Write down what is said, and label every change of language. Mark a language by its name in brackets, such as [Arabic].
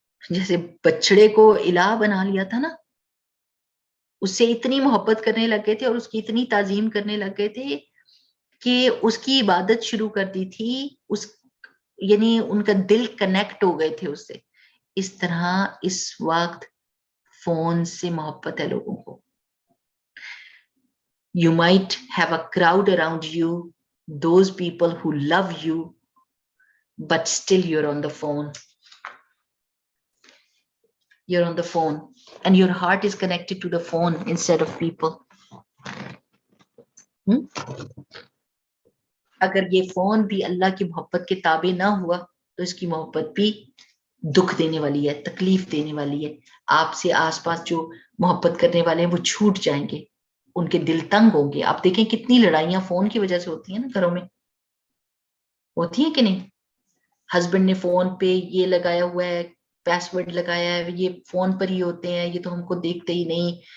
[Urdu] جیسے بچڑے کو الہ بنا لیا تھا نا، اس سے اتنی محبت کرنے لگ گئے تھے اور اس کی اتنی تعظیم کرنے لگ گئے تھے کہ اس کی عبادت شروع کر دی تھی. یعنی ان کا دل کنیکٹ ہو گئے تھے اس سے. اس طرح اس وقت فون سے محبت ہے لوگوں کو. [English] You might have a crowd around you, those people who love you, but still you're on the phone. You're on the phone and your heart is connected to the phone instead of people. [Urdu] اگر یہ phone بھی اللہ کی محبت کے تابع نہ ہوا تو اس کی محبت بھی دکھ دینے والی ہے، تکلیف دینے والی ہے. آپ سے آس پاس جو محبت کرنے والے ہیں وہ چھوٹ جائیں گے، ان کے دل تنگ ہوں گے. آپ دیکھیں کتنی لڑائیاں فون کی وجہ سے ہوتی ہیں نا گھروں میں، ہوتی ہیں کہ نہیں؟ ہسبینڈ نے فون پہ یہ لگایا ہوا ہے، پاس ورڈ لگایا ہے، یہ فون پر ہی ہوتے ہیں، یہ تو ہم کو دیکھتے ہی نہیں.